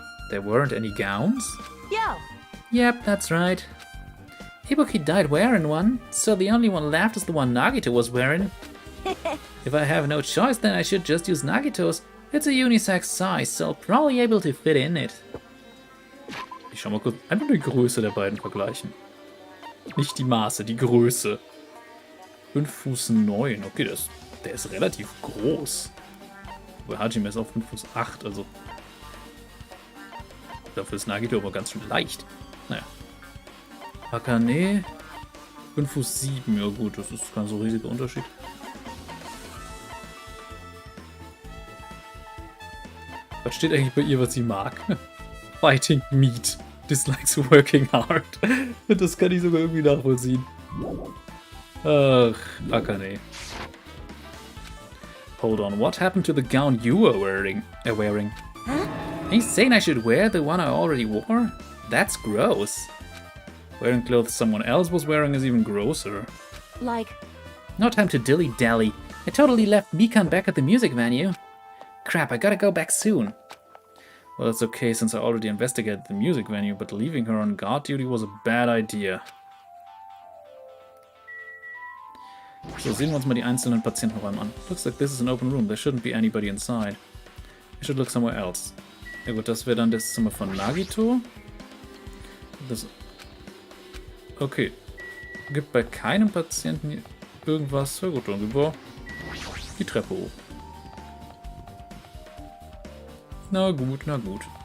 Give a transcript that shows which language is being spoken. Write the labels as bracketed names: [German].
[English] There weren't any gowns? Yo! Yep, that's right. Ibuki died wearing one, so the only one left is the one Nagito was wearing. If I have no choice, then I should just use Nagito's. It's a unisex size, so I'll probably able to fit in it. [German] Ich schau mal kurz einfach die Größe der beiden vergleichen. Nicht die Maße, die Größe. 5 Fuß 9, okay, der ist relativ groß. Aber Hajime ist auf 5 Fuß 8, also... Dafür ist Nagito aber ganz schön leicht. Naja. Akane 5 Fuß 7, ja gut, das ist kein so riesiger Unterschied. Was steht eigentlich bei ihr, was sie mag? [English] Fighting meat. Dislikes working hard. [German] Das kann ich sogar irgendwie nachvollziehen. Ach, Akane. [English] Hold on, what happened to the gown you were wearing? Are you saying I should wear the one I already wore? That's gross. Wearing clothes someone else was wearing is even grosser. Like, No time to dilly-dally. I totally left Mikan back at the music venue. Crap, I gotta go back soon. Well, it's okay since I already investigated the music venue, but leaving her on guard duty was a bad idea. [German] So, sehen wir uns mal die einzelnen Patientenräume an. [English] Looks like this is an open room. There shouldn't be anybody inside. I should look somewhere else. [German] Ja gut, das wäre dann das Zimmer von Nagito. Das... Okay. Gibt bei keinem Patienten hier irgendwas. Ja gut, dann gehen wir die Treppe hoch. Na gut, na gut.